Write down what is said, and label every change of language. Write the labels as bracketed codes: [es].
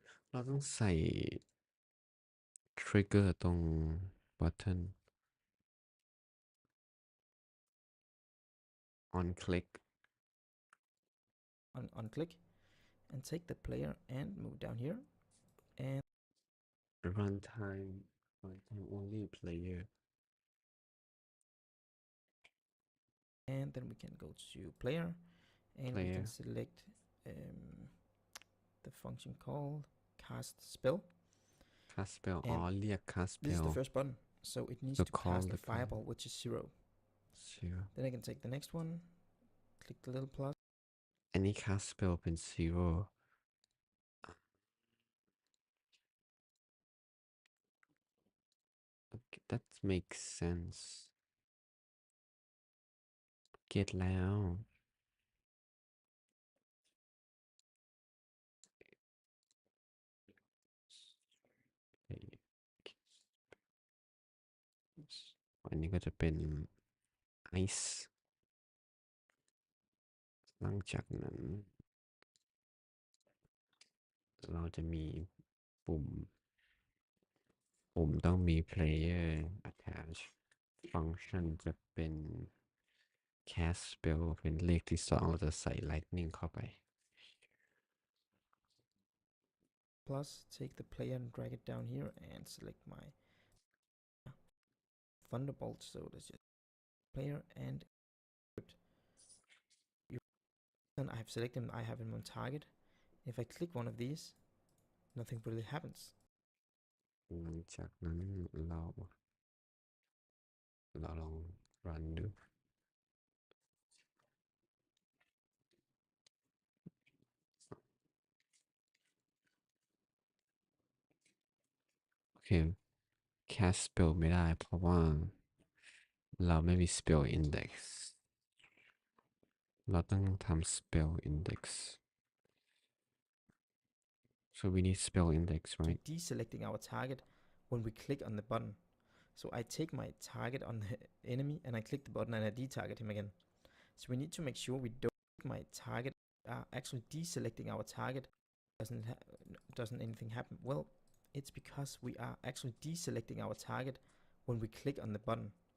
[th] เราต้องใส่ trigger ตรง button on click [en] and take the player and move down here and runtime only player, and then we can go to player and we can select the function called cast spell. [th] เรียก cast spell. [en] This is the first button, so it needs to cast a fireball which is 0. Then I can take the next one, click the little plus. [th] อันนี้ cast spell เป็น 0. [en] Okay, that makes sense. Get แล้ว okay. [th] อันนี้ก็จะเป็น ice หลังจากนั้นเราจะมีปุ่มต้องมี player attach function จะเป็น cast spell เป็นเลขที่2เราจะใส่ lightning เข้าไป [en] plus take the player and drag it down here and select my thunderbolt. So let's just player and I have selected him, I have him on target. If I click one of these, nothing really happens. [th] จากนั้นเราลอง run ดู โอเค cast spell ไม่ได้เพราะว่าเราไม่มี spell index เราต้องทำ spell index [en] so we need spell index right Deselecting our target when we click on the button. So I take my target on the enemy and I click the button and I detarget him again. So we need to make sure we don't click my target, actually deselecting our target. Doesn't anything happen? Well, it's because we are actually deselecting our target when we click on the button.